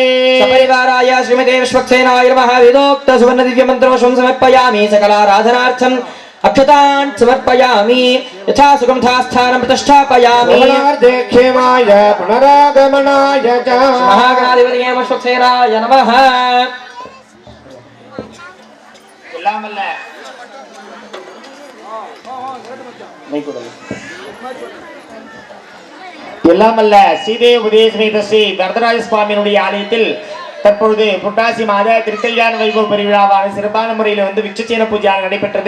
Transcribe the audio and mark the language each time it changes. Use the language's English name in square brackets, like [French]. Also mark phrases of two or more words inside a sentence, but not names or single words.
[Sanskrit] सपरिवाराय श्रीमते विश्वक्सेनाय नमः वेदोक्त सुवर्ण दिव्यमन्त्रपुष्पं समर्पयामि सकलाराधनार्थम् अक्षतान् समर्पयामि यथा सुखं तथा स्थानं प्रतिष्ठापयामि पुनरार्धेक्षेमाय पुनरागमनाय च महागणाधिपतये विश्वक्सेनाय नमः [Tamil] எல்லாமல்ல ஸ்ரீதேவி உதயசமேத ஸ்ரீ வரதராஜ சுவாமியினுடைய ஆலயத்தில் தற்பொழுது புரட்டாசி மாத திருக்கல்யாண வைபவ பெருவிழாவான சிறப்பான முறையில் வந்து விச்சுச்சேன பூஜை நடைபெற்றது.